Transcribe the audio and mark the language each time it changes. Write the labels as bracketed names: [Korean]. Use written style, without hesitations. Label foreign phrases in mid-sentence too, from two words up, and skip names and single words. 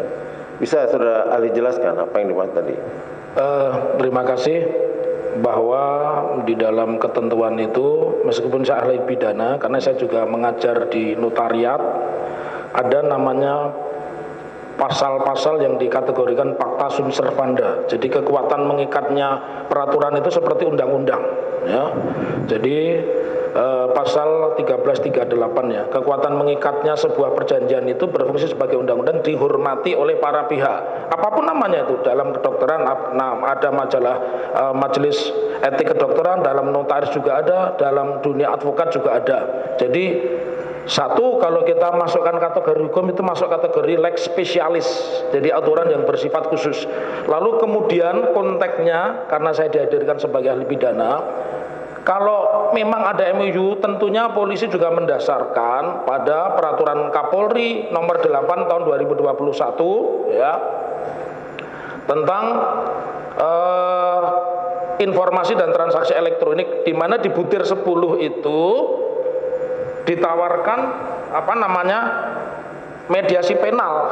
[Indonesian] Bisa saudara ahli jelaskan apa yang dibahas tadi? Terima kasih bahwa di dalam ketentuan itu, meskipun saya ahli pidana, karena saya juga mengajar di notariat, ada namanya pasal-pasal yang dikategorikan [Latin] pacta sunt servanda. [Indonesian] Jadi kekuatan mengikatnya peraturan itu seperti undang-undang, ya. Jadi pasal 1338 ya, kekuatan mengikatnya sebuah perjanjian itu berfungsi sebagai undang-undang, dihormati oleh para pihak apapun namanya itu. Dalam kedokteran ada majelis etik kedokteran, dalam notaris juga ada, dalam dunia advokat juga ada. Jadi satu, kalau kita masukkan kategori hukum itu masuk kategori [Latin] lex specialis, [Indonesian] jadi aturan yang bersifat khusus. Lalu kemudian konteksnya, karena saya dihadirkan sebagai ahli pidana, kalau memang ada MOU, tentunya polisi juga mendasarkan pada peraturan Kapolri nomor 8 tahun 2021 ya, tentang informasi dan transaksi elektronik, di mana di butir 10 itu ditawarkan mediasi penal.